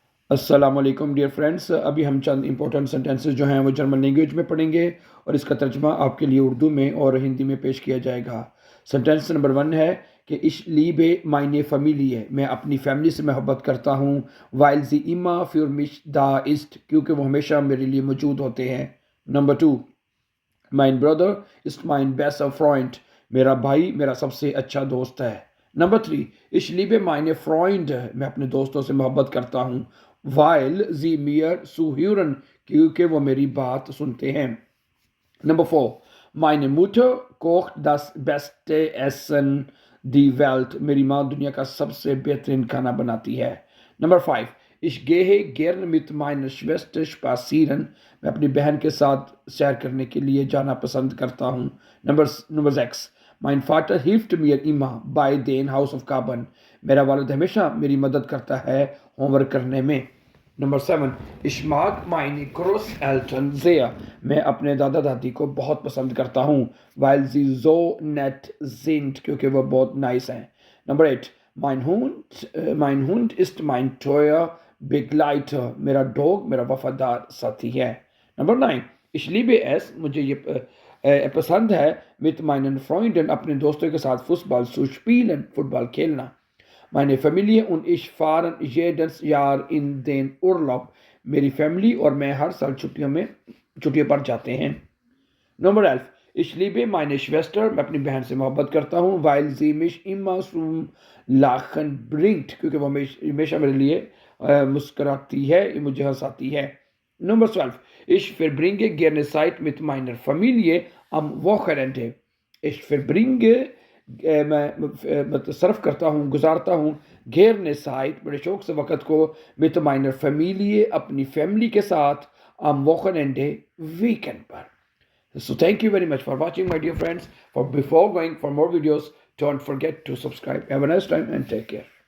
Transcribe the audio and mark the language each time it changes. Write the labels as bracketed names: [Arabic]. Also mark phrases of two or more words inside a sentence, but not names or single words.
[Urdu] السلام علیکم [English] dear friends, [Urdu] ابھی ہم چند [English] important sentences [Urdu] جو ہیں وہ [English] German language [Urdu] میں پڑھیں گے اور اس کا ترجمہ آپ کے لیے اردو میں اور ہندی میں پیش کیا جائے گا۔ [English] sentence number 1 [Urdu] ہے کہ [German] ich liebe meine Familie، [Urdu] میں اپنی فیملی سے محبت کرتا ہوں، [German] weil sie immer für mich da ist، [Urdu] کیونکہ وہ ہمیشہ میرے لیے موجود ہوتے ہیں۔ نمبر 2، [German] mein Bruder ist mein bester Freund، [Urdu] میرا بھائی میرا سب سے اچھا دوست ہے۔ نمبر 3، [German] ich liebe meine Freunde، [Urdu] میں اپنے دوستوں سے محبت کرتا ہوں، [German] weil sie mir zuhören، [Urdu] کیونکہ وہ میری بات سنتے ہیں۔ [English] Number 4. [German] Meine Mutter kocht das beste Essen die Welt، [Urdu] میری ماں دنیا کا سب سے بہترین کھانا بناتی ہے۔ Number 5. [German] Ich gehe gern mit meiner Schwester spazieren، [Urdu] میں اپنی بہن کے ساتھ سیر کرنے کے لیے جانا پسند کرتا ہوں۔ [English] Number 6. [German] Mein Vater hilft mir immer bei den Hausaufgaben، [Urdu] میرا والد ہمیشہ میری مدد کرتا ہے ہوم ورک کرنے میں۔ [English] Number 7. [German] Ich mag meine Großeltern sehr، [Urdu] میں اپنے دادا دادی کو بہت پسند کرتا ہوں، [German] weil sie so nett sind، [Urdu] کیونکہ وہ بہت نائس ہیں۔ Number 8. [German] mein Hund ist mein treuer Begleiter، [Urdu] میرا ڈوگ میرا وفادار ساتھی ہے۔ Number 9. [German] ich liebe es، [Urdu] مجھے یہ پسند ہے [German] mit meinen Freunden، [Urdu] اپنے دوستوں کے ساتھ [German] Fußball zu spielen، [Urdu] فٹ بال کھیلنا۔ [German] Meine Familie und ich fahren jedes Jahr in den Urlaub، [Urdu] میری فیملی اور میں ہر سال چھٹیوں پر جاتے ہیں۔ [English] Number 11. [German] Ich liebe meine Schwester، [Urdu] میں اپنی بہن سے محبت کرتا ہوں، [German] weil sie mich immer zum Lachen bringt، [Urdu] کیونکہ وہ ہمیشہ میرے لیے مسکراتی ہے، مجھے ہنساتی ہے۔ [English] Number 12. [German] Ich verbringe gerne Zeit mit meiner Familie am Wochenende، ich verbringe [Urdu] میں صرف کرتا ہوں، گزارتا ہوں [German] gerne Zeit، [Urdu] بڑے شوق سے وقت کو [German] mit meiner Familie، [Urdu] اپنی فیملی کے ساتھ [German] am Wochenende، [Urdu] ویکینڈ پر۔ [English] So thank you very much for watching my dear friends. Before going for more videos, don't forget to subscribe. Have a nice time and take care.